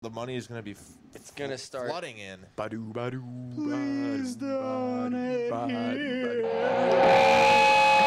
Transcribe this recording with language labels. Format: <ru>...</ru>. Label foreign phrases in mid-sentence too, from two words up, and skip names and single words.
<en>the money is going to be It's gonna start flooding in. Ba-doo, ba-doo, Please ba-doo, donate ba-doo, ba-doo.</en>